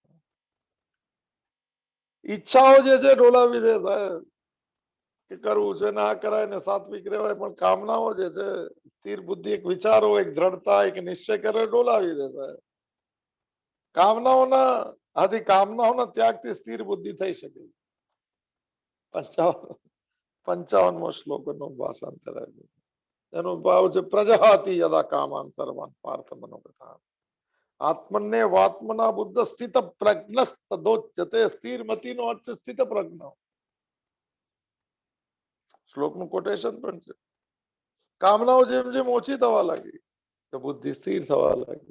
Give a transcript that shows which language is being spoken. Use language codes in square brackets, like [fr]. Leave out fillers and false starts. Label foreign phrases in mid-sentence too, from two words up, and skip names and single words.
[gu] ઈચ્છાઓ જે છે ડોલાવી દે સાહેબ, કે કરવું છે ને આ કરાય ને સાત્વિક રહેવાય, પણ કામનાઓ જે છે, સ્થિર બુદ્ધિ એક વિચારો, એક દ્રઢતા, એક નિશ્ચય કરે ડોલાવી દે સાહેબ. કામનાઓના ત્યાગથી સ્થિર બુદ્ધિ થઈ શકે. 55મો શ્લોકનો ભાષાંતર એનો ભાવ છે, [sa] प्रजहाति यदा कामान सर्वान पार्थ मनोगता आत्मने वात्मना बुद्ध स्थित प्रज्ञस्तदोच्यते. [gu] સ્થિર મતિનો અર્થ [sa] स्थित प्रज्ञ. [gu] શ્લોકનું કોટેશન પણ છે. કામનાઓ જેમ જેમ ઓછી થવા લાગી તો બુદ્ધિ સ્થિર થવા લાગી.